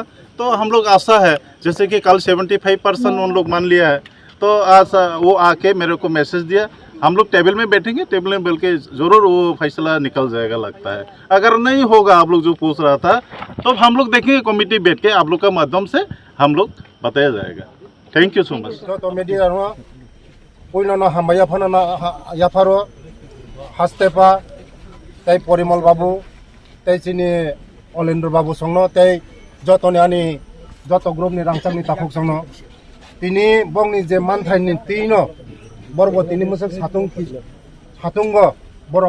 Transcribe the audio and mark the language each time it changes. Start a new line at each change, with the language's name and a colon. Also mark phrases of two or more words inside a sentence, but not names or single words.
Hindi: तो हम लोग आशा है, जैसे कि कल 75% उन लोग मान लिया है, तो आज वो आके मेरे को मैसेज दिया, हम लोग टेबल में बैठेंगे, टेबल में बैठ के ज़रूर वो फैसला निकल जाएगा लगता है। अगर नहीं होगा आप लोग जो पूछ रहा था, तो हम लोग देखेंगे कमिटी बैठ के, आप लोग का माध्यम से हम लोग बताया जाएगा।
English: thank you so much.
Kok Borok: तो मीडिया पुइनो हामबाया फना याफारो हास्तेपा तै परिमल बाबू तै चिनी अलेन्द्र बाबू संग तै जतनि आनी जत ग्रुपनि रांचांनि ताफुक संग तिनी बंगनि जे मानथायनि तिनो बरबो तिनी मुसक सातुंग बरक